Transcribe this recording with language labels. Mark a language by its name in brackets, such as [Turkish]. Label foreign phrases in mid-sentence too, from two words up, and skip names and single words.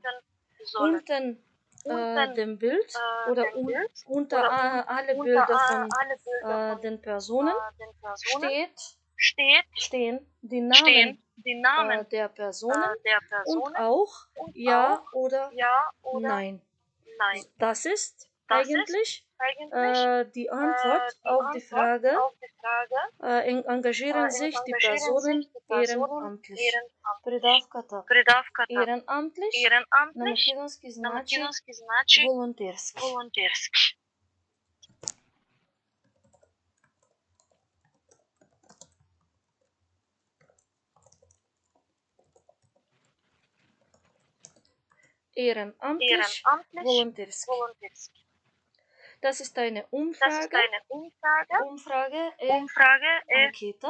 [German] Unter dem Bild oder unter alle Bilder von den Personen stehen die Namen der Personen und auch Ja oder Nein. Das ist eigentlich die Antwort auf die Frage, engagieren sich die Personen ehrenamtlich. [Macedonian] Придавката ehrenamtlich на македонски значи волонтерски. [German] Ehrenamtlich, volonterski. Das ist eine Umfrage. Umfrage Anketa.